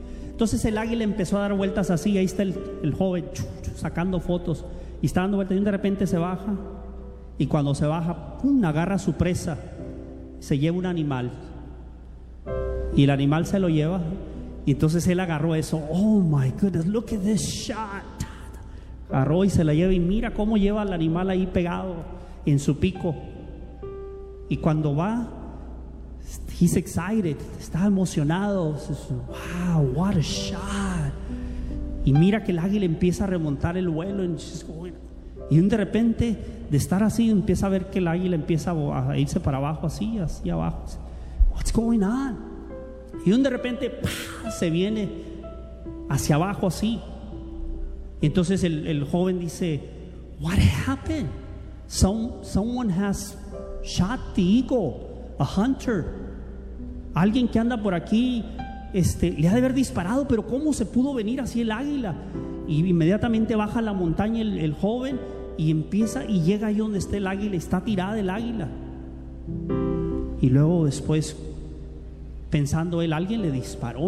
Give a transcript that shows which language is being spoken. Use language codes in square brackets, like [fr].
[es] Entonces el águila empezó a dar vueltas así. Ahí está el joven sacando fotos y está dando vueltas. Y de repente se baja. Y cuando se baja, ¡pum!, agarra a su presa, se lleva un animal. Y el animal se lo lleva. Y entonces él agarró eso. [en] Oh my goodness, look at this shot. [es] Agarró y se la lleva. Y mira cómo lleva al animal ahí pegado en su pico. Y cuando va, [en] he's excited, [es] está emocionado. [en] Wow, what a shot. [es] Y mira que el águila empieza a remontar el vuelo. [en] And she's going. [es] Y de repente, de estar así, empieza a ver que el águila empieza a irse para abajo, así, así abajo. [en] What's going on? [es] Y de repente, ¡pah!, se viene hacia abajo, así. Y entonces el joven dice, [en] what happened? Someone has shot the eagle, a hunter. [es] Alguien que anda por aquí, le ha de haber disparado, pero ¿cómo se pudo venir así el águila? Y inmediatamente baja la montaña el joven. Y empieza y llega ahí donde está el águila. Está tirada el águila. Y luego después, pensando él, alguien le disparó.